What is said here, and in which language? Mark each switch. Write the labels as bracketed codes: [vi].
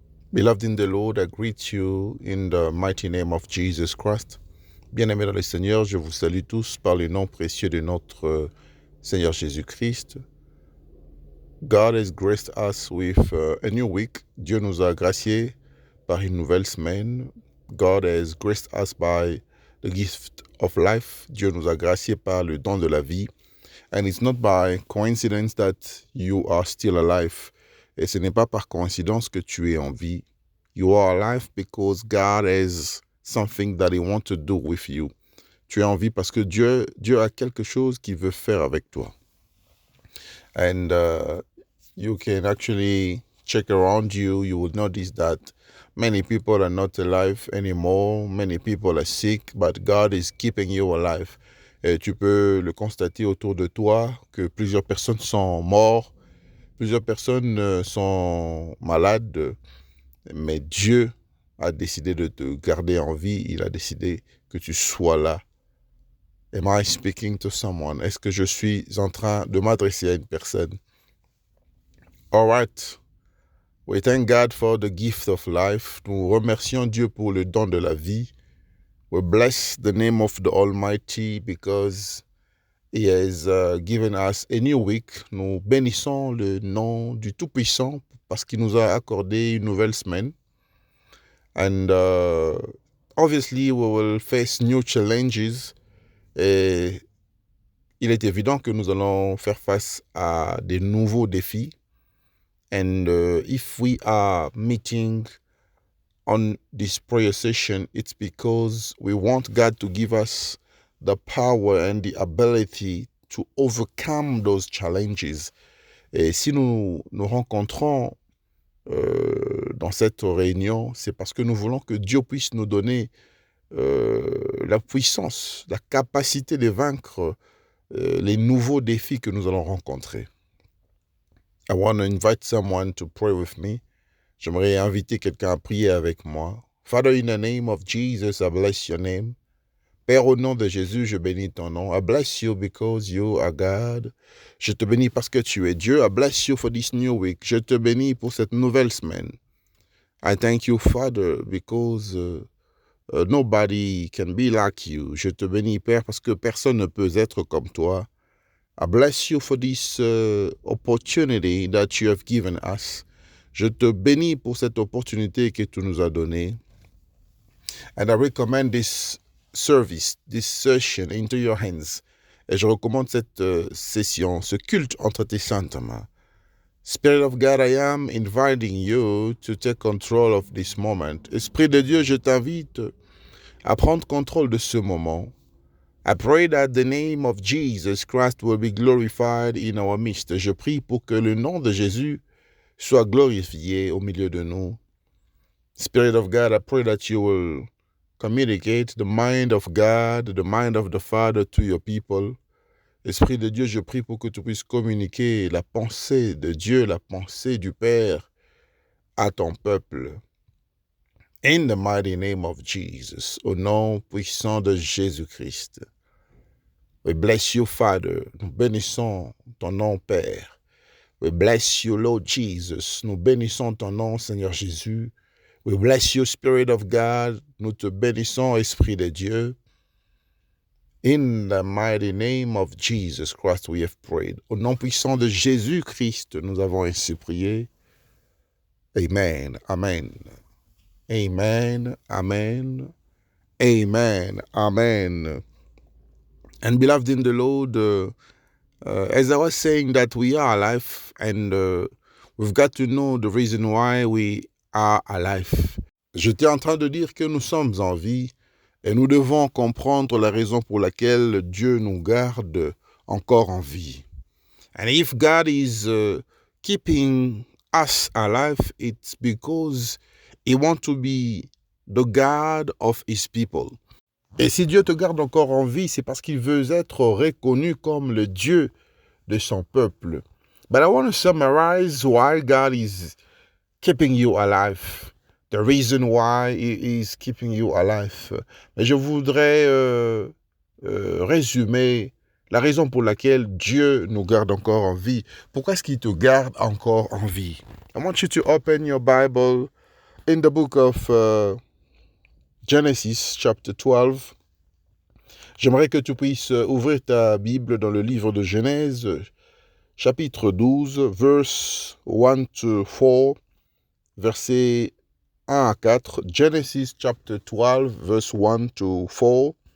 [en] Beloved in the Lord, I greet you in the mighty name of Jesus Christ. [fr] Bien-aimés dans le Seigneur, je vous salue tous par le nom précieux de notre Seigneur Jésus-Christ. [en] God has graced us with a new week. [fr] Dieu nous a graciés par une nouvelle semaine. [en] God has graced us by the gift of life. [fr] Dieu nous a graciés par le don de la vie. [en] And it's not by coincidence that you are still alive. [fr] Et ce n'est pas par coïncidence que tu es en vie. [en] You are alive because God has something that He wants to do with you. [fr] Tu es en vie parce que Dieu a quelque chose qu'il veut faire avec toi. [en] And you can actually check around you. You will notice that many people are not alive anymore. Many people are sick, but God is keeping you alive. [fr] Et tu peux le constater autour de toi que plusieurs personnes sont mortes, plusieurs personnes sont malades, mais Dieu a décidé de te garder en vie. Il a décidé que tu sois là. [en] Am I speaking to someone? [fr] Est-ce que je suis en train de m'adresser à une personne? [en] All right. We thank God for the gift of life. [fr] Nous remercions Dieu pour le don de la vie. [en] We bless the name of the Almighty because He has given us a new week. [fr] Nous bénissons le nom du Tout-Puissant parce qu'il nous a accordé une nouvelle semaine. [en] And obviously, we will face new challenges. [fr] Et il est évident que nous allons faire face à des nouveaux défis. [en] And if we are meeting on this prayer session, it's because we want God to give us the power and the ability to overcome those challenges. [fr] Et si nous nous rencontrons dans cette réunion, c'est parce que nous voulons que Dieu puisse nous donner la puissance, la capacité de vaincre les nouveaux défis que nous allons rencontrer. [en] I want to invite someone to pray with me. [fr] J'aimerais inviter quelqu'un à prier avec moi. [en] Father, in the name of Jesus, I bless your name. [fr] Père, au nom de Jésus, je bénis ton nom. [en] I bless you because you are God. [fr] Je te bénis parce que tu es Dieu. [en] I bless you for this new week. [fr] Je te bénis pour cette nouvelle semaine. [en] I thank you, Father, because nobody can be like you. [fr] Je te bénis, Père, parce que personne ne peut être comme toi. [en] I bless you for this opportunity that you have given us. [fr] Je te bénis pour cette opportunité que tu nous as donnée. [en] And I recommend this service, this session into your hands. [fr] Et je recommande cette session, ce culte entre tes saintes mains. [en] Spirit of God, I am inviting you to take control of this moment. [fr] Esprit de Dieu, je t'invite à prendre contrôle de ce moment. [en] I pray that the name of Jesus Christ will be glorified in our midst. [fr] Je prie pour que le nom de Jésus soit glorifié au milieu de nous. [en] Spirit of God, I pray that you will communicate the mind of God, the mind of the Father to your people. [fr] Esprit de Dieu, je prie pour que tu puisses communiquer la pensée de Dieu, la pensée du Père à ton peuple. [en] In the mighty name of Jesus, [fr] au nom puissant de Jésus-Christ. [en] We bless you, Father. [fr] Nous bénissons ton nom, Père. [en] We bless you, Lord Jesus. [fr] Nous bénissons ton nom, Seigneur Jésus. [en] We bless you, Spirit of God. [fr] Nous te bénissons, Esprit de Dieu. [en] In the mighty name of Jesus Christ, we have prayed. [fr] Au nom puissant de Jésus-Christ, nous avons ainsi prié. Amen. Amen. Amen. Amen. Amen. Amen. [en] And beloved in the Lord, as I was saying that we are alive and we've got to know the reason why we are alive. [fr] J'étais en train de dire que nous sommes en vie et nous devons comprendre la raison pour laquelle Dieu nous garde encore en vie. [en] And if God is keeping us alive, it's because He wants to be the God of His people. [fr] Et si Dieu te garde encore en vie, c'est parce qu'il veut être reconnu comme le Dieu de son peuple. [en] But I want to summarize why God is keeping you alive. The reason why He is keeping you alive. [fr] Mais je voudrais résumer la raison pour laquelle Dieu nous garde encore en vie. Pourquoi est-ce qu'il te garde encore en vie? [en] I want you to open your Bible in the book of Genesis, chapter 12. [fr] J'aimerais que tu puisses ouvrir ta Bible dans le livre de Genèse, chapitre 12, [en] verse 1 to 4, [fr] versets 1 à 4. [en] Genesis, chapter 12, verse 1 to 4.